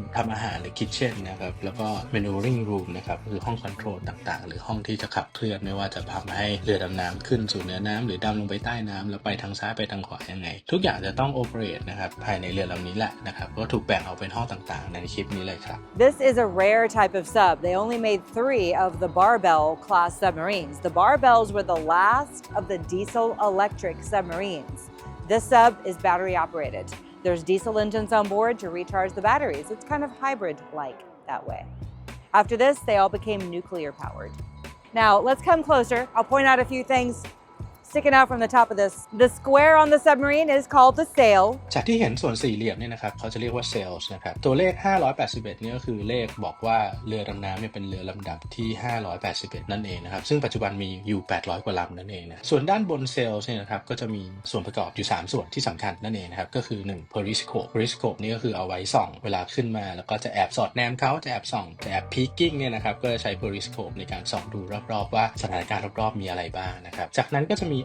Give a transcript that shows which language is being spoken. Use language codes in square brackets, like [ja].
[th] ทำอาหารหรือ kitchen นะครับแล้วก็ maneuvering room นะครับคือห้อง control ต่างๆหรือห้องที่จะขับเคลื่อนไม่ว่าจะทำให้เรือดำน้ำขึ้นสู่เหนือน้ำหรือดำลงไปใต้น้ำแล้วไปทางซ้ายไปทางขวายังไงทุกอย่างจะต้อง operate นะครับภายในเรือลำนี้แหละนะครับก็ถูกแบ่งออกเป็นห้องต่างๆในคลิปนี้เลยครับ [en] This is a rare type of sub. They only made 3 of the barbell class submarines. The barbells were the last of the diesel electric submarines. This sub is battery operated. There's diesel engines on board to recharge the batteries. It's kind of hybrid-like that way. After this, they all became nuclear powered. Now, let's come closer. I'll point out a few things.Sticking out from the top of this. The square on the submarine is called the sail. [th] จากที่เห็นส่วนสี่เหลี่ยมเนี่ยนะครับเขาจะเรียกว่า sails นะครับตัวเลข581นี่ก็คือเลขบอกว่าเรือดำน้ำเนี่ยเป็นเรือลำดับที่581นั่นเองนะครับซึ่งปัจจุบันมีอยู่800กว่าลำนั่นเองนะส่วนด้านบน sails เนี่ยนะครับก็จะมีส่วนประกอบอยู่3ส่วนที่สำคัญนั่นเองนะครับก็คือ1 periscope นี่ก็คือเอาไว้ส่องเวลาขึ้นมาแล้วก็จะแอบสอดแนมเขาจะแอบส่องจะแอบ peeking เนี่ยนะครับก็จะใช้ periscope ในการส่องดูรอบๆว่าสถานการณ์รอบๆมีอะไรบ้างนะครับจากนั้นก็จะมี